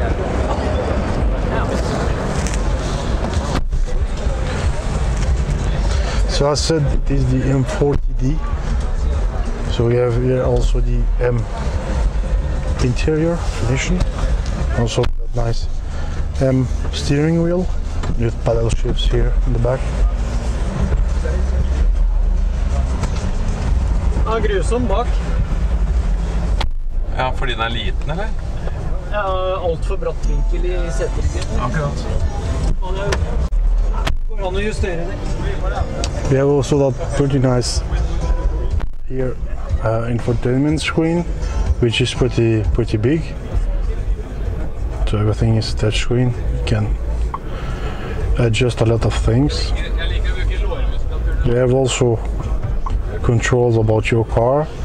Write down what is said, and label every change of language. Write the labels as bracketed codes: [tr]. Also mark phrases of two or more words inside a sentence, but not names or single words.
[en] So as said, it is the M40d. So we have here also the M interior edition. Also that nice M steering wheel with paddle shifts here in the back. [no] Grusom bak. Ja, fordi den er liten, eller? Ja, alt for bratt vinkel i settingen. Akkurat. Går an å justere det. [en] We have also that pretty nice here infotainment screen which is pretty big. So everything is touchscreen. You can adjust a lot of things. You have also controls about your car.